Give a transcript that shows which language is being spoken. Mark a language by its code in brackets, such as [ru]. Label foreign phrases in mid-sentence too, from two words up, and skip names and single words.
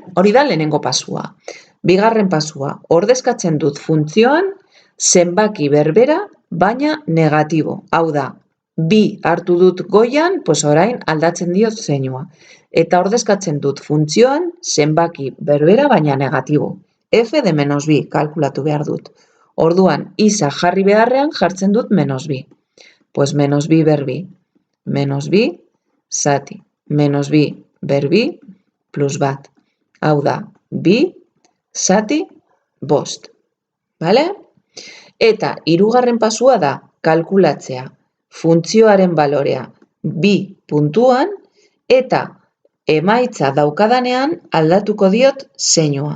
[eu] Hori da lehenengo pasua. Bigarren pasua, ordezkatzen dut funtzioan, zenbaki berbera, baina negatibo. Hau da, 2 hartu dut goian, pues orain aldatzen diot zeinua. Eta ordezkatzen dut funtzioan, zenbaki berbera, baina negatibo. [es] F de menos [eu] 2, kalkulatu behar dut. Orduan, isa jarri beharrean jartzen dut menos 2. [es] Pues menos 2 ber 2, menos 2, [eu] zati, menos 2 ber 2, plus bat. Hau da, 2, zati, 5. Bale? Eta hirugarren pasua da kalkulatzea funtzioaren balorea 2 puntuan eta emaitza daukadanean aldatuko diot zeinua.